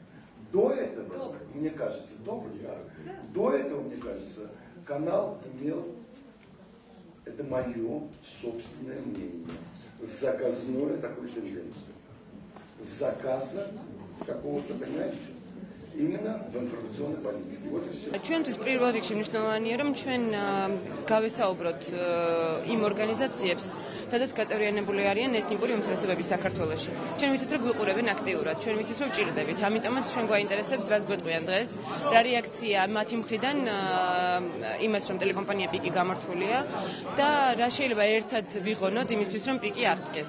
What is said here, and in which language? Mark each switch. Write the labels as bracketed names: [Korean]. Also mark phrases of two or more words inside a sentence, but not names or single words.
[Russian] До этого, мне кажется, до этого, мне кажется, канал имел, это мое собственное мнение, заказную такую тенденцию. Заказа какого-то, понимаете, именно в информационной политике. Вот и все. [Georgian] ჩვენთვის პირველ რიგში მნიშვნელოვანია, რომ ჩვენ გავესაუბროთ იმ ორგანიზაციებს, სადაც გაწევრიანებული არიან ეთნიკური უმცირესობები საქართველოში. ჩვენ ვიცით, რომ გვიყურებენ აქტიურად, ჩვენ ვიცით, რომ ჭირდებით. ამიტომაც ჩვენ გვაინტერესებს, რას გვეტყვიან დღეს, რა რეაქცია მათი მხრიდან იმას, რომ ტელეკომპანია პიკი გამართულია და რა შეიძლება ერთად ვიღონოთ იმისთვის, რომ პიკი აღდგეს.